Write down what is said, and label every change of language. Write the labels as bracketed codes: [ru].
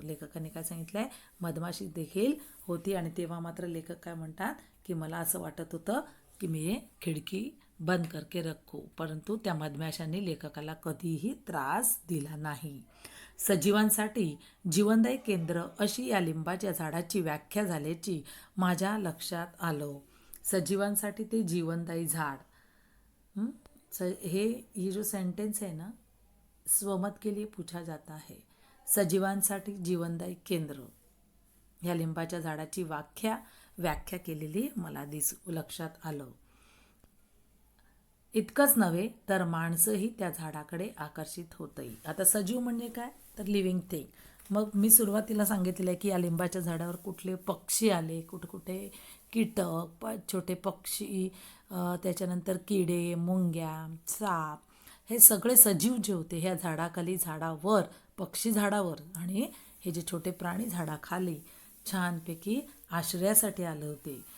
[mr] लेखकांनी काय सांगितलंय, मधमाशी देखील होती. आणि तेव्हा मात्र लेखक काय म्हणतात की मला असं वाटत होतं की मी खिडकी बंद [hi] करके रखो, [mr] परंतु त्या मधमाशांनी लेखकाला कधीही त्रास दिला नाही. सजीवांसाठी जीवनदायी केंद्र अशी या लिंबाच्या झाडाची व्याख्या झाल्याची माझ्या लक्षात आलं. सजीवांसाठी ते जीवनदायी झाड. [hi] ये जो सेंटेंस है ना, स्वमत के लिए पूछा जाता है. [mr] सजीवांसाठी जीवनदायी केंद्र ह्या लिंबाच्या झाडाची व्याख्या केलेली मला लक्षात आलं. इतकंच नव्हे तर माणसंही त्या झाडाकडे आकर्षित होतही. आता सजीव म्हणजे काय, तर लिव्हिंग थिंग. मग मी सुरुवातीला सांगितलेलं आहे की या लिंबाच्या झाडावर कुठले पक्षी आले, कुठे कीटक, छोटे पक्षी, त्याच्यानंतर किडे, मुंग्या, साप, हे सगळे सजीव जे होते ह्या झाडाखाली, झाडावर, पक्षी झाडावर आणि हे जे छोटे प्राणी झाडाखाली छानपैकी आश्रयासाठी आले होते.